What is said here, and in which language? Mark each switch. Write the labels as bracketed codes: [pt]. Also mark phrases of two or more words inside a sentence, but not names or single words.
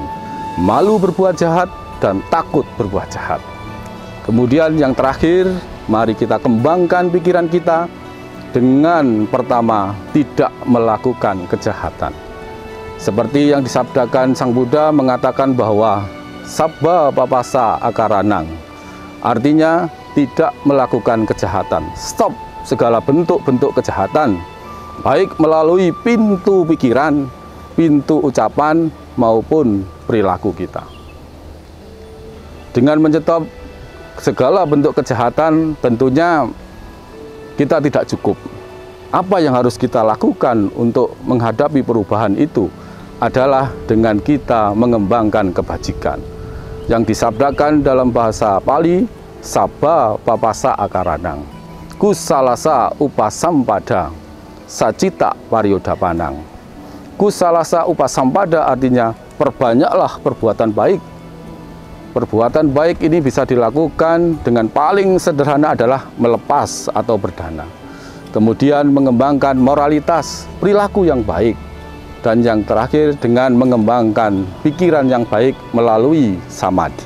[id] Malu berbuat jahat dan takut berbuat jahat. Kemudian yang terakhir, mari kita kembangkan pikiran kita dengan pertama, tidak melakukan kejahatan. Seperti yang disabdakan Sang Buddha mengatakan bahwa [pi] Sabba papasa akaranang, [id] artinya tidak melakukan kejahatan. Stop segala bentuk-bentuk kejahatan, baik melalui pintu pikiran, pintu ucapan, maupun perilaku kita. Dengan menyetop segala bentuk kejahatan, tentunya kita tidak cukup. Apa yang harus kita lakukan untuk menghadapi perubahan itu adalah dengan kita mengembangkan kebajikan. Yang disabdakan dalam bahasa Pali, [pi] Sabba papasa akaranang, kusalasa upasampada, sacita paryodapanang. [id] Kusalasa upasampada artinya perbanyaklah perbuatan baik. Perbuatan baik ini bisa dilakukan dengan paling sederhana adalah melepas atau berdana. Kemudian mengembangkan moralitas, perilaku yang baik. Dan yang terakhir dengan mengembangkan pikiran yang baik melalui samadhi.